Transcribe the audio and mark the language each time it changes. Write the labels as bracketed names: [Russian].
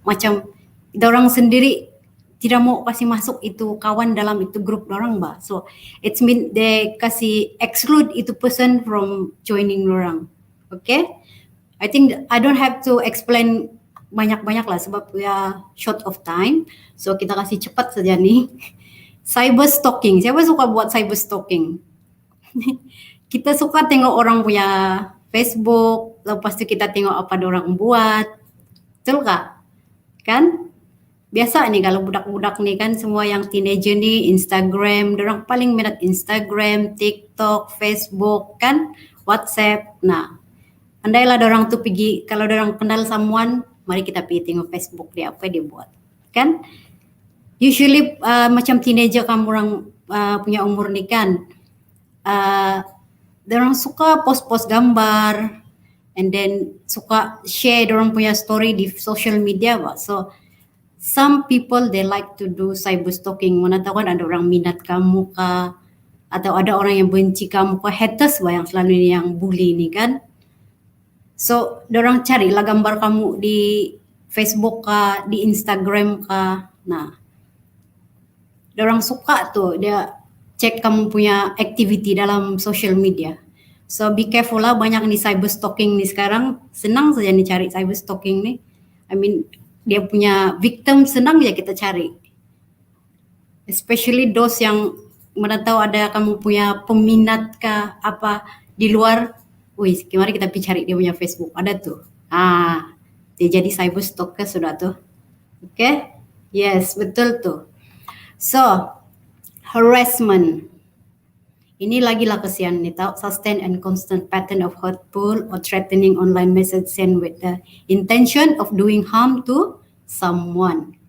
[Malay] Macam orang sendiri tidak mau kasih masuk itu kawan dalam itu group orang bah. [English] So it's mean they kasih exclude itu person from joining orang. Okay? I think I don't have to explain [Malay] banyak-banyak lah sebab [English] we are short of time. [Malay] So kita kasih cepat saja nih. Cyber stalking. Siapa suka buat cyber stalking? Kita suka tengok orang punya Facebook, lepas tu kita tengok apa orang buat. Betul kah? Kan? Biasa nih kalau budak-budak nih kan semua yang teenager nih Instagram, orang paling minat Instagram, TikTok, Facebook kan, WhatsApp. Nah, andailah orang tu pergi, kalau orang kenal someone, mari kita pergi tengok Facebook dia apa dia buat. Kan? Usually macam teenager kamu orang punya umur nih kan, orang suka post-post gambar and then suka share orang punya story di social media. [English] So some people they like to do cyber stalking. [Malay] Mana tahu kan ada orang minat kamu kah, atau ada orang yang benci kamu kah, haters yang selalu yang bully ni kan. So orang carilah gambar kamu di Facebook kah, di Instagram kah. Nah, orang suka tuh dia cek kamu punya activity dalam social media. [English] So be careful [Malay] lah, banyak nih cyber stalking nih sekarang. Senang saja nih cari cyber stalking nih. [English] I mean [Malay] dia punya victim senang ya kita cari. [English] Especially those [Malay] yang mana tahu ada kamu punya peminat kah apa di luar. Wih, mari kita pergi cari dia punya Facebook. Ada tuh. Dia jadi cyber stalker sudah tuh. Okay? Yes, betul tuh. So, harassment. Ini lagi lah kesian nih tau. [English] Sustain and constant pattern of hurtful or threatening online message sent with the intention of doing harm to someone.